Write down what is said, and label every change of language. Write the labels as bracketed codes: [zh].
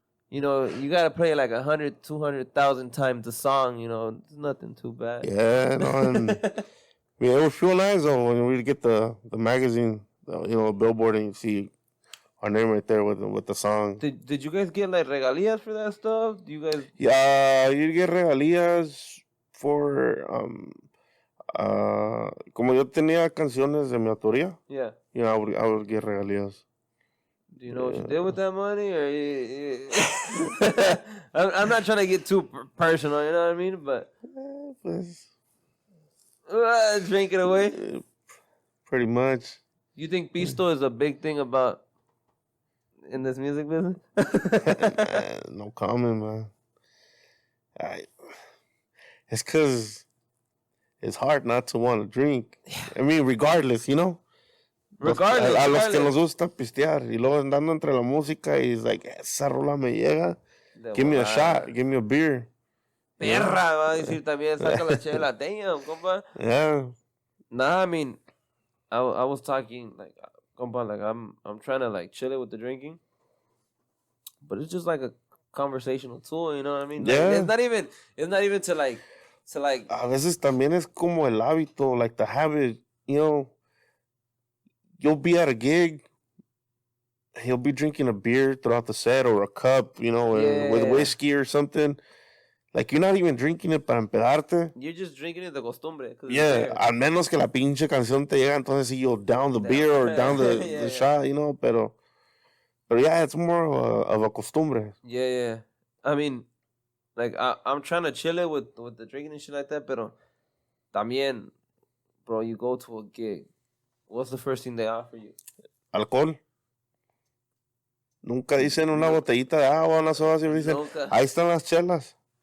[en] You know, you gotta play like 100, 200,000 times the song. You know, it's nothing too bad. Yeah, no. Yeah, it was real nice though when we get the magazine, you know, Billboard, and you see our name right there with the song. Did you guys get like regalías for that stuff? Do you guys? Yeah, you get [es] regalías [en] for [es] como yo tenía canciones de mi autoría. [en] Yeah. Yeah, I would get regalías. Do you know what you did with that money, or I'm not trying to get too personal, you know what I mean? But drink it away. Pretty much. You think pisto is a big thing about in this music business? No comment, man. It's because it's hard not to want to drink. I mean, regardless, you know? Regardless. [es] A los que nos gusta pistear. Y luego andando entre la música y [en] it's like, [es] esa rola me llega. [en] Give me a shot. Give me a beer. [es] Perra, va a decir también, saca la chela, [en] damn, [es] compa. [en] Yeah. Nah, I mean, I was talking, like, compa, like, I'm trying to, like, chill it with the drinking. But it's just like a conversational tool, you know what I mean? Like, yeah. It's not even to, like... [es] A veces también es como el hábito, [en] like the habit, you know. You'll be at a gig, he'll be drinking a beer throughout the set or a cup, you know, with whiskey or something. Like, you're not even drinking it [es] para empedarte. [en] You're just drinking it [es] de costumbre. [en] Yeah, [es] al menos que la pinche canción te llega, entonces [en] you'll down the beer or down the shot, you know, [es] pero [en] yeah, it's more of a costumbre. Yeah. I mean, like, I'm trying to chill it with the drinking and shit like that, [es] pero también, [en] bro, you go to a gig. What's the first thing they offer you? Alcohol. [es] Nunca dicen una botellita de agua, una soda, siempre dicen, ahí están las chelas.